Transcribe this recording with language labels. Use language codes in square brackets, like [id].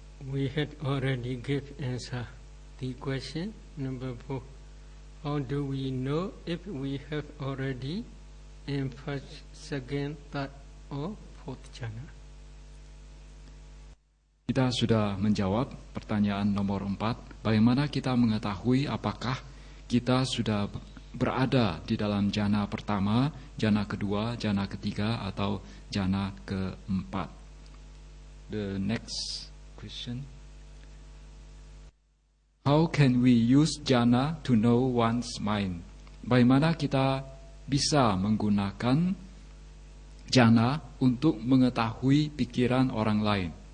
[en] We had already given answer the question number 4. How do we know if we have already in first, second, third, or fourth jhana? [id] Kita sudah menjawab pertanyaan nomor 4. Bagaimana kita mengetahui apakah kita sudah berada di dalam jhana pertama, jhana kedua, jhana ketiga, atau jhana keempat? [en] The next question. How can we use jhana to know one's mind? [id] Bagaimana kita bisa menggunakan jhana untuk mengetahui pikiran orang lain?